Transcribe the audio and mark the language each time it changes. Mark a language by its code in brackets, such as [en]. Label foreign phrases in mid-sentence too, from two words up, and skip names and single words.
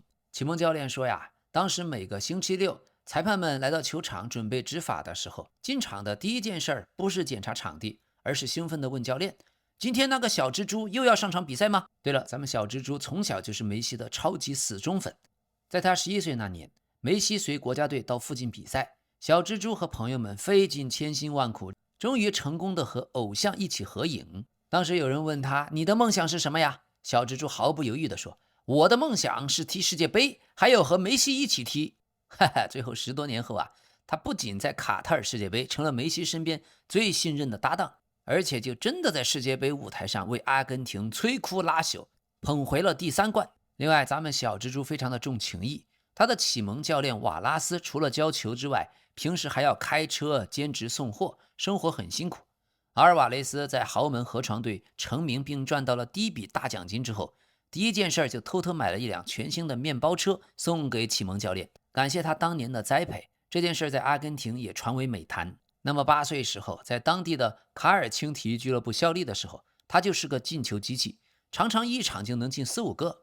[zh] 啟蒙教練說呀，當時每個星期六，裁判們來到球場準備執法的時候，進場的第一件事不是檢查場地，而是興奮地問教練，今天那個小蜘蛛又要上場比賽嗎？對了，咱們小蜘蛛從小就是梅西的超級死忠粉。在他11歲那年，梅西隨國家隊到附近比賽，小蜘蛛和朋友們費盡千辛萬苦，終於成功地和偶像一起合影。當時有人問他，你的夢想是什麼呀？小蜘蛛毫不猶豫地說，我的夢想是踢世界杯，還有和梅西一起踢。哈哈，最後10多年後啊，他不僅在卡塔爾世界杯成了梅西身邊最信任的搭檔，而且就真的在世界杯舞台上为阿根廷摧枯拉朽，捧回了第3冠。另外，咱們小蜘蛛非常的重情義，他的啟蒙教練瓦拉斯除了教球之外，平時還要開車兼職送貨，生活很辛苦。阿爾瓦雷斯在豪門河床隊成名並賺到了第一筆大獎金之後，第一件事就偷偷買了一輛全新的面包車送給啟蒙教練，感謝他當年的栽培。這件事在阿根廷也傳為美談。那麼8歲時候，在當地的卡爾欽體育俱樂部效力的時候，他就是個進球機器，常常一場就能進4、5個。